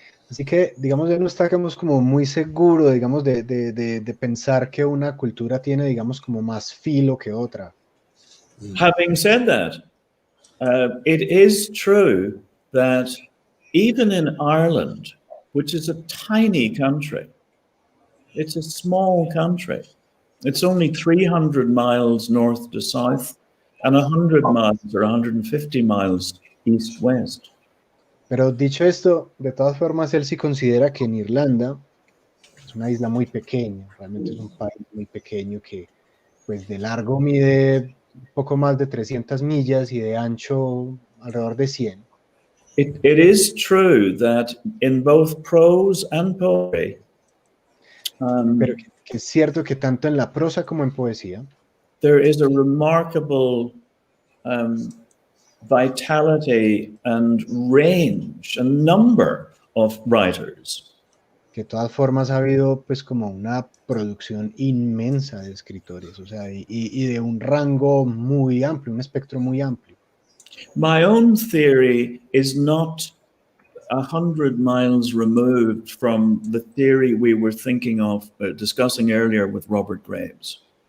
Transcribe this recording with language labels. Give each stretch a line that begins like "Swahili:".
Spanish: Así que, digamos, él no está, digamos, como muy seguro, digamos, de pensar que una cultura tiene, digamos, como más filo que otra.
English: Having said that, it is true that even in Ireland, which is a tiny country, it's a small country. It's only 300 miles north to south and 100 miles or 150 miles east-west.
Spanish: Pero dicho esto, de todas formas, él sí considera que en Irlanda es una isla muy pequeña, realmente es un país muy pequeño que, pues, de largo mide un poco más de 300 millas y de ancho alrededor de 100.
English: It is true that in both prose and poetry,
Spanish: pero que es cierto que tanto en la prosa como en poesía
English: there is a remarkable vitality and range, a number of writers.
Spanish: Que de todas formas ha habido pues como una producción inmensa de escritores, o sea, y de un rango muy amplio, un espectro muy amplio.
English: My own theory is not 100 miles removed from the theory we were thinking of discussing earlier with Robert Graves.